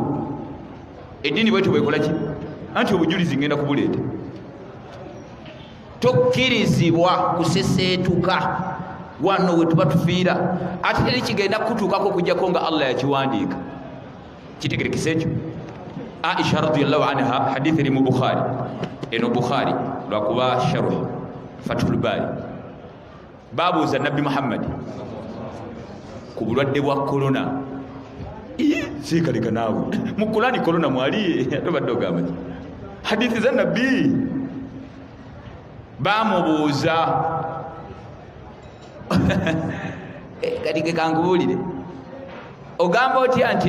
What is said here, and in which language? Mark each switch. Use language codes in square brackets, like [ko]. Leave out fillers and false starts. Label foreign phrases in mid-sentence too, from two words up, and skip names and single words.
[lg] Eddiini bwetyo bwekola ki? Anti obujulizi ngenda kubuleeta. Tokkirizibwa kuseseetuka wano we tuba tufiira, ate teri kigenda kutuukako okujjako nga Allah yakiwandiika. Kitegerekisa ekyo. [ar] عائشة رضي الله عنها, [lg] hadithi eri mu Bukhari. Eno Bukhari lwakuba sharh Fathul Bari. Babuuza Nabbi Muhammad ku bulwadde bwa korona. Sikaleka naawe mu Qur'ani korona mwali tobadde ogamba ki? Hadithi za Nabbi bamubuuza kati ke kangubuulire, ogamba otya nti